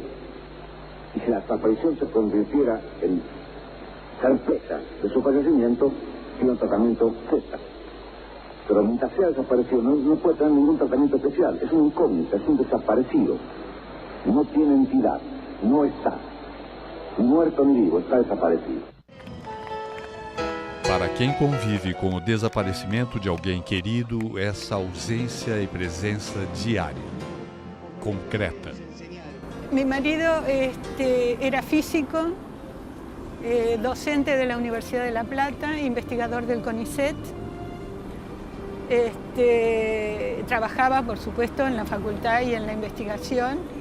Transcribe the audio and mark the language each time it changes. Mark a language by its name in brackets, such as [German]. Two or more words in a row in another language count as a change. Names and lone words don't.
[Spanish] Y si la desaparición se convirtiera en certeza de su fallecimiento, tiene un tratamiento cesta. Pero mientras sea desaparecido, no puede tener ningún tratamiento especial. Es una incógnita, es un desaparecido. No tiene entidad, no está, ni muerto ni vivo, está desaparecido. [Portuguese] Para quem convive com o desaparecimento de alguém querido, essa ausência e presença diária, concreta. [Spanish] Mi marido era físico, docente de la Universidad de La Plata, investigador del CONICET. Trabajaba, por supuesto, en la facultad y en la investigación.